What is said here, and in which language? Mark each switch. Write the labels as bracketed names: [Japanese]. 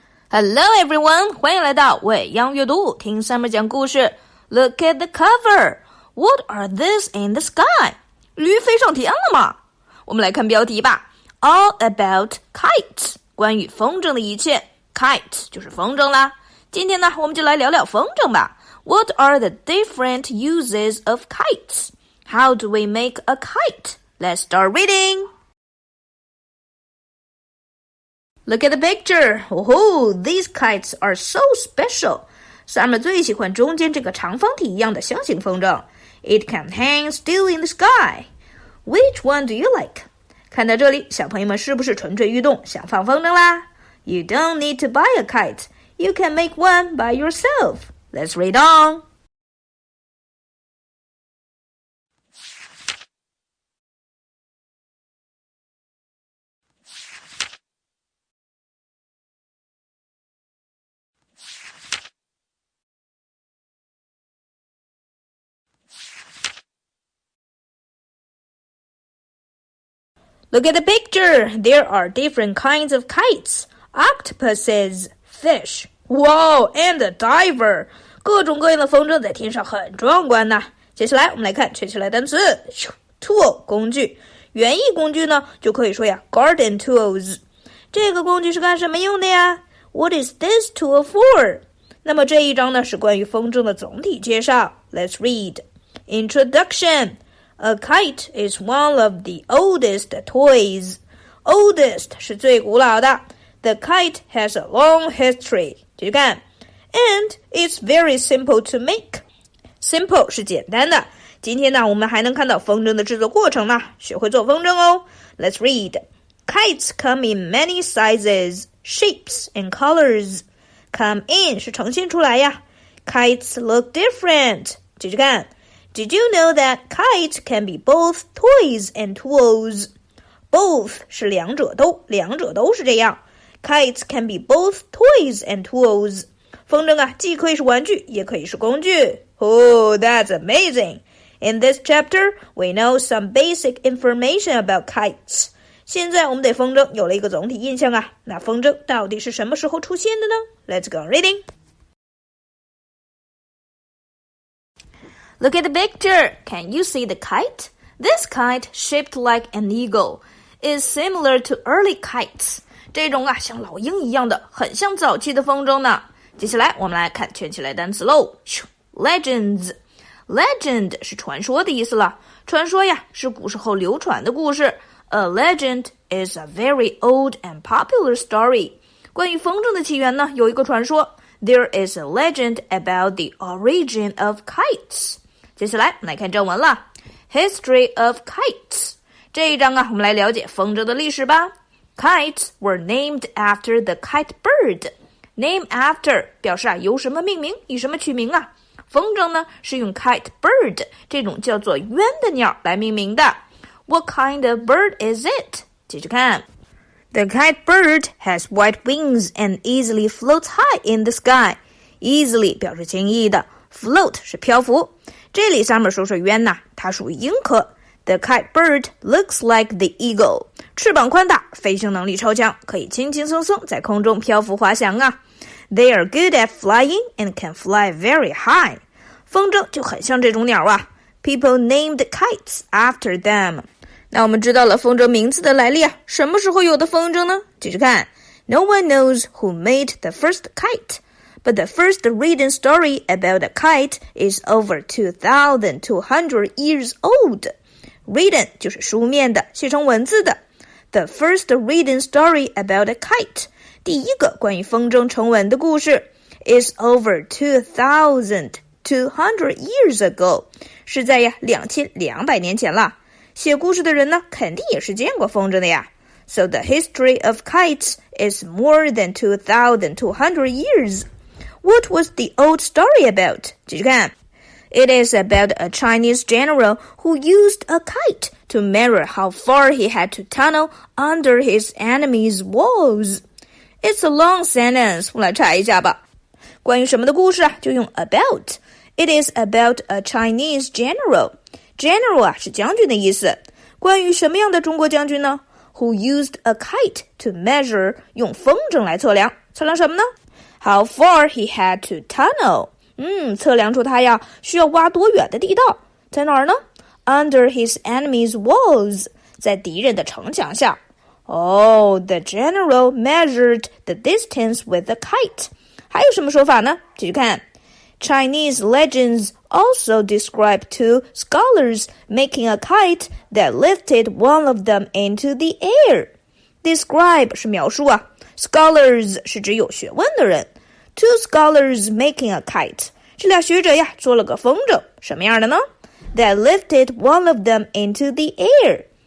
[English] Hello everyone， [Chinese] 欢迎来到未央阅读，听 Summer 讲故事。 [English] Look at the cover. What are these in the sky? [Chinese] 驴飞上天了吗？我们来看标题吧。 [English] All about kites， [Chinese] 关于风筝的一切。 Kite 就是风筝啦。今天呢，我们就来聊聊风筝吧。 [English] What are the different uses of kites? How do we make a kite? Let's start reading.Look at the picture. Oh, these kites are so special. [Chinese] Summer 最喜欢中间这个长方体一样的箱型风筝。 [English] It can hang still in the sky. Which one do you like? [Chinese] 看到这里，小朋友们是不是蠢蠢欲动，想放风筝啦？ [English] You don't need to buy a kite. You can make one by yourself. Let's read on.Look at the picture. There are different kinds of kites. Octopuses, fish. Wow, and a diver. [Chinese] 各种各样的风筝在天上很壮观呐。接下来我们来看圈起来单词。 Tool 工具，园艺工具呢就可以说呀 garden tools。这个工具是干什么用的呀 ？ [English] What is this tool for? [Chinese] 那么这一章呢是关于风筝的总体介绍。 [English] Let's read. Introduction.A kite is one of the oldest toys. [Chinese] Oldest 是最古老的。 [English] The kite has a long history. [Chinese] 继续看。 [English] And it's very simple to make. [Chinese] Simple 是简单的。今天呢，我们还能看到风筝的制作过程呢，学会做风筝哦。 [English] Let's read. Kites come in many sizes, shapes, and colors. [Chinese] Come in 是呈现出来呀。 [English] Kites look different. [Chinese] 继续看。 [English] Did you know that kites can be both toys and tools? [Chinese] Both 是两者都是这样。 [English] Kites can be both toys and tools. [Chinese] 风筝啊，既可以是玩具，也可以是工具。 [English] Oh, that's amazing. In this chapter, we know some basic information about kites. [Chinese] 现在我们对风筝有了一个总体印象啊。那风筝到底是什么时候出现的呢？ [English] Let's go reading.Look at the picture. Can you see the kite? This kite, shaped like an eagle, is similar to early kites. [Chinese] 这种啊，像老鹰一样的，很像早期的风筝呢。接下来我们来看圈起来单词喽。 [English] Legends. [Chinese] Legend 是传说的意思了。传说呀，是古时候流传的故事。 [English] A legend is a very old and popular story. [Chinese] 关于风筝的起源呢，有一个传说。 [English] There is a legend about the origin of kites. [Chinese] 接下来我们来看正文了 [English] History of kites [Chinese] 这一章啊，我们来了解风筝的历史吧 [English] Kites were named after the kite bird [Chinese] Name after 表示啊由什么命名以什么取名啊风筝呢是用 kite bird 这种叫做鸢的鸟来命名的 [English] What kind of bird is it? [Chinese] 继续看 [English] The kite bird has white wings and easily floats high in the sky [Chinese] Easily 表示轻易的Float 是漂浮这里 Summer 说说鸢呐它属于鹰科 [English] The kite bird looks like the eagle [Chinese] 翅膀宽大飞行能力超强可以轻轻松松在空中漂浮滑翔啊 [English] They are good at flying and can fly very high [Chinese] 风筝就很像这种鸟啊 [English] People named kites after them [Chinese] 那我们知道了风筝名字的来历啊什么时候有的风筝呢继续看 [English] No one knows who made the first kite But the first written story about a kite is over 2,200 years old. [Chinese] Written 就是书面的，写成文字的。 [English] The first written story about a kite, [Chinese] 第一个关于风筝成文的故事 [English] is over 2,200 years ago. [Chinese] 是在呀2200年前了。写故事的人呢，肯定也是见过风筝的呀。 [English] So the history of kites is more than 2,200 years.What was the old story about? [Chinese] 继续看 [English] It is about a Chinese general who used a kite to measure how far he had to tunnel under his enemy's walls. It's a long sentence. [Chinese] 我们来查一下吧。关于什么的故事啊？就用 about. [English] It is about a Chinese general. [Chinese] General 啊是将军的意思。关于什么样的中国将军呢？ [English] Who used a kite to measure [Chinese] 用风筝来测量。测量什么呢 [English] How far he had to tunnel. [Chinese] 测量出他呀需要挖多远的地道。在哪儿呢？ [English] Under his enemy's walls. [Chinese] 在敌人的城墙下。 [English] the general measured the distance with a kite. [Chinese] 还有什么说法呢？继续看。 [English] Chinese legends also describe two scholars making a kite that lifted one of them into the air. [Chinese] Describe 是描述啊 ，scholars 是指有学问的人。 [English] Two scholars making a kite， [Chinese] 这俩学者呀做了个风筝，什么样的呢？ [English] That lifted one of them into the air.